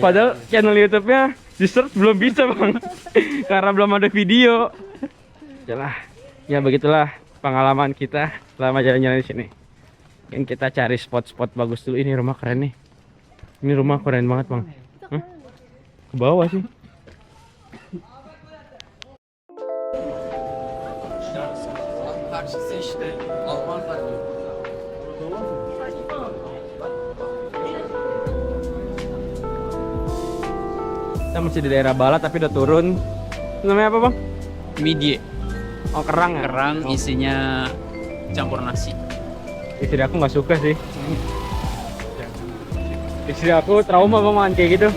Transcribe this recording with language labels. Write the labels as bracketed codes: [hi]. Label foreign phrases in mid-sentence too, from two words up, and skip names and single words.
[id] Padahal channel YouTube-nya di search belum bisa bang, karena belum ada video. Yalah, ya begitulah pengalaman kita selama jalan-jalan di sini. Mungkin kita cari spot-spot bagus dulu. Ini rumah keren nih. Ini rumah keren banget bang. Hah? Ke bawah sih. [tr] Karşısı işte Alman var. [id] Kita masih di daerah Balat tapi udah turun. Itu namanya apa bang? Midye, Oh kerang ya? kerang isinya campur nasi. Istri aku nggak suka sih. Istri aku trauma bang makan kayak gitu.